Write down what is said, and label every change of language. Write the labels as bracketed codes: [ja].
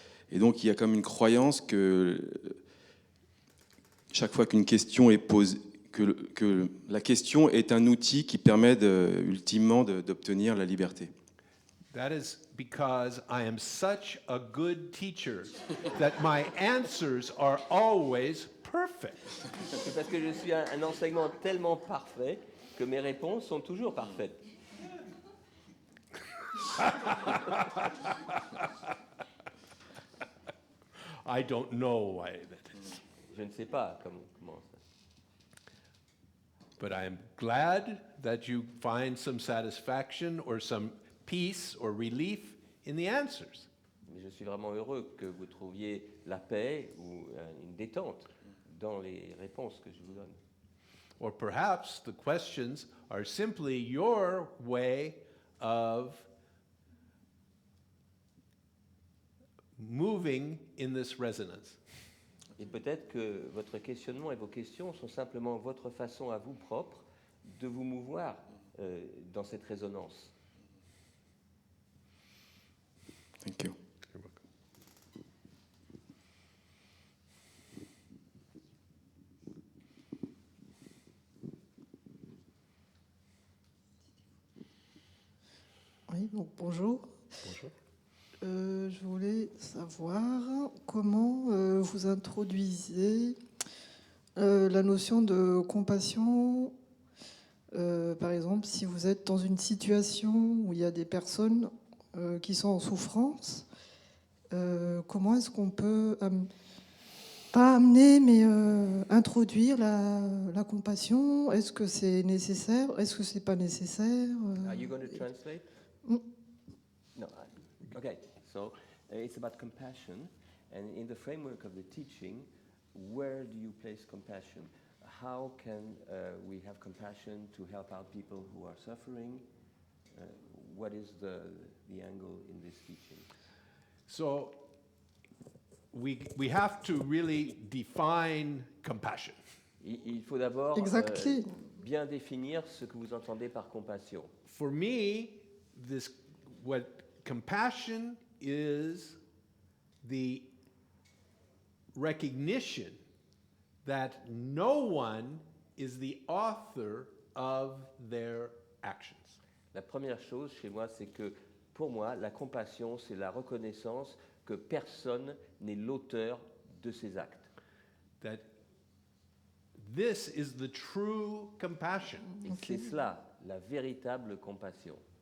[fr] Et donc il y a comme une croyance que chaque fois qu'une question est posée, que la question est un outil qui permet ultimement d'obtenir la liberté. [en] That is because I am such a good teacher that my answers are always perfect. [fr] C'est parce que je suis un enseignement tellement parfait que mes réponses sont toujours parfaites. [en] I don't know why that is. [fr] Je ne sais pas comment ça. [en] But I am glad that you find some satisfaction or some peace or relief in the answers. [fr] Mais je suis vraiment heureux que vous trouviez la paix ou une détente dans les réponses que je vous donne. [en] Or perhaps the questions are simply your way of moving in this resonance. [fr] Et peut-être que votre questionnement et vos questions sont simplement votre façon à vous propre de vous mouvoir dans cette résonance. [en] Thank you. [fr] Donc, bonjour. Bonjour. Je voulais savoir comment vous introduisez la notion de compassion. Par exemple, si vous êtes dans une situation où il y a des personnes qui sont en souffrance, comment est-ce qu'on peut, pas amener, mais introduire la compassion? Est-ce que c'est nécessaire? Est-ce que c'est pas nécessaire? [en] Are you going to translate? Mm. No. Okay. So it's about compassion, and in the framework of the teaching, where do you place compassion? How can we have compassion to help out people who are suffering? What is the angle in this teaching? So we have to really define compassion. [fr] Il faut d'abord [en] Exactly. [fr] bien définir ce que vous entendez par compassion. [en] For me, what compassion is the recognition that no one is the author of their actions. [fr] La première chose chez moi, c'est que pour moi, la compassion, c'est la reconnaissance que personne n'est l'auteur de ses actes. [en] That this is the true compassion. [fr] Et c'est cela, la véritable compassion.